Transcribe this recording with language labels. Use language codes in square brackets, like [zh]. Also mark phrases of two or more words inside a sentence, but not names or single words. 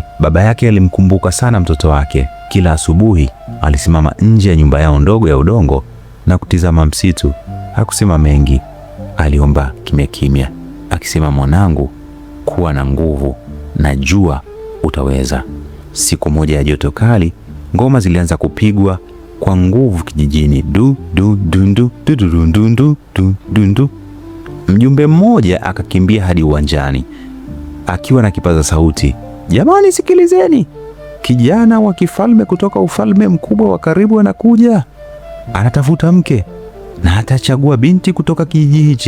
[sw] Baba yake alimkumbuka sana mtoto wake. Kila asubuhi alisimama nje ya nyumba yao ndogo ya udongo na kutizama msitu. Hakusema mengi, aliomba kimya kimya, akisema, mwanangu, kuwa na nguvu, najua utaweza. Siku moja ya joto kali, ngoma zilianza kupigwa kwa nguvu kijijini. Du du dundu du du dundu du dundu. Mjumbe mmoja akakimbia hadi uwanjani akiwa na kipaza sauti. Jamani, sikilizeni, kijana wa kifalme kutoka ufalme mkubwa wa karibu anakuja. Anatafuta mke na atachagua binti kutoka kijiji hichi.